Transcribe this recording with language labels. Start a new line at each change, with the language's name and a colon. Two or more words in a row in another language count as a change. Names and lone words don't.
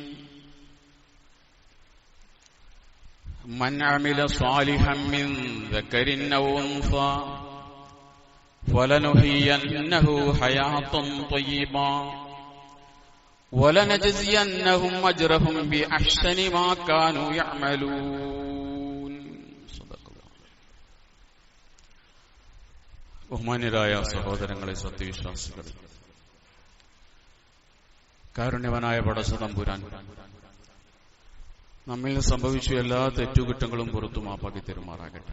Arabic: من عمل صالحا من ذكر أو أنثى فلنحيينه حياة طيبة ولنجزينهم أجرهم بأحسن ما كانوا يعملون.
Malayalam: ബഹുമാന്യരായ സഹോദരങ്ങളെ, സത്യവിശ്വാസികളെ, കാരുണ്യവനായ പടച്ചതമ്പുരാൻ നമ്മിൽ സംഭവിച്ച എല്ലാ തെറ്റുകുറ്റങ്ങളും പുറത്തു മാപ്പാക്കി തരുമാറാകട്ടെ.